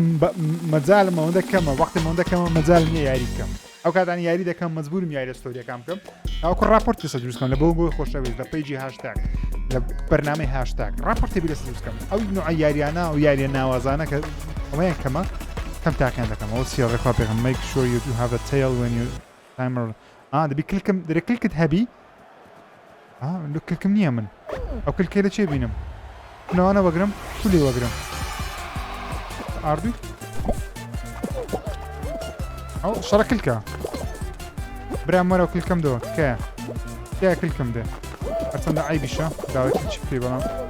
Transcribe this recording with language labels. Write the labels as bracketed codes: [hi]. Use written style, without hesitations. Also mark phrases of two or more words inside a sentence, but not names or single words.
[ckb] مەجالم ئەوەندە کەمە وەختی ئەوەندە کەمە مەجال نییە یاری بکەم ئەو کاتانی یاری دەکەم مەجبورم یاری ستۆریەکان بکەم ئەوکو راپۆرت لەسەر دروست بکەم لە بۆ خۆشەویست لە پەیجی هاشتاگ لە بەرنامەی هاشتاگ راپۆرتی لەسەر دروست بکەم ئەو نوع یاریانە و یاریە ناوازانە کە ئەوەیان کەمە کەم تاقییان دەکەم ئەو سیاڕێخوا پێغم [en] make sure you do have a tail when you timer [ckb] دەبی کلکم دەرێ کلکت هەبی کلکم نییە من ئەو کلکێ لە چێ بینم نەوانە وەگرم تو لێ وەگرم ئاردووی ئەو شەڕە کلکە برام وەرە و کلکەم دەوە کە کلکم دێ هەرچەندە عیبیشە داوەتی چی پێ بەڵام